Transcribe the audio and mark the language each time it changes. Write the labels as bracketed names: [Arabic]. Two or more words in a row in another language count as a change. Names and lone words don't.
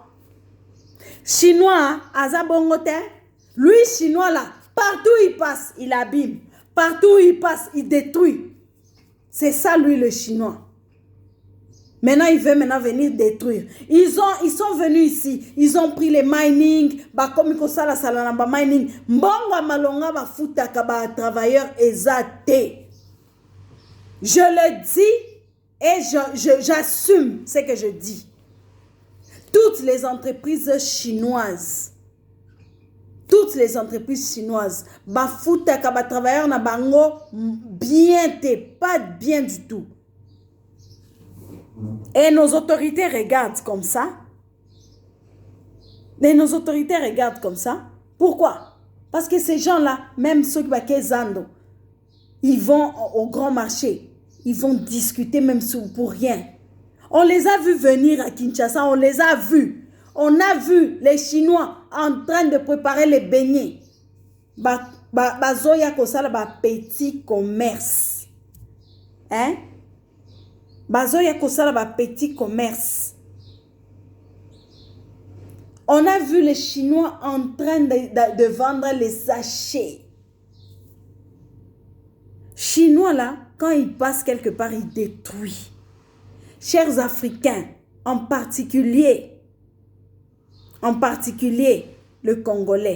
[French] Chinois, Azabongote, lui, Chinois là, partout il passe, il abîme. Partout il passe, il détruit. C'est ça lui le Chinois. Maintenant, il veut venir détruire. Ils sont venus ici. Ils ont pris les mining. Comme ils ont mining. [Lingala] Mbonga malonga ba futa kaba travailleurs ezate. [French] Je le dis et j'assume ce que je dis. Toutes les entreprises chinoises. Toutes les entreprises chinoises. [Lingala] Ba futa kaba travailleurs na bango [French] bien pas bien du tout. Et nos autorités regardent comme ça. Et nos autorités regardent comme ça. Pourquoi? Parce que ces gens-là, même ceux qui sont Zando, ils vont au grand marché. Ils vont discuter même pour rien. On les a vus venir à Kinshasa. On les a vus. On a vu les Chinois en train de préparer les beignets. [Lingala] Bazoya kosala ba [French] petit commerce. [Lingala] Hein? Bazoya kosala ba [French] petit commerce. On a vu les Chinois en train de vendre les sachets. Chinois là, quand ils passent quelque part, ils détruisent. Chers Africains, en particulier le Congolais.